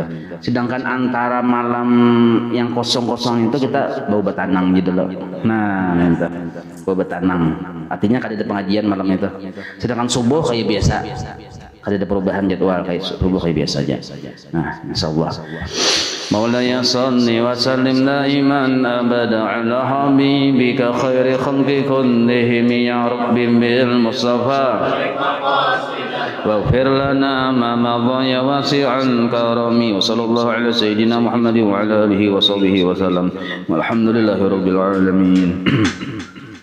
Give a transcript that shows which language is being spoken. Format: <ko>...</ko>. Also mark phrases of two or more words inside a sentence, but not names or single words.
<bjn>Sedangkan antara malam yang kosong-kosong itu kita bau betanang gitu loh. Nah itu bau betanang. Artinya kada ada pengajian malam itu. Sedangkan subuh kayak biasa. Kada ada perubahan jadwal kayak subuh kayak biasa aja. Nah insyaallah.</bjn> <ar>مولاي صل وسلم دائما ابدا على حبيبك خير خلق كلهم يا رب بالمصطفى واغفر لنا ما مضى يا واسع الكرم وصلى الله على سيدنا محمد وعلى اله وصحبه وسلم والحمد لله رب العالمين</ar>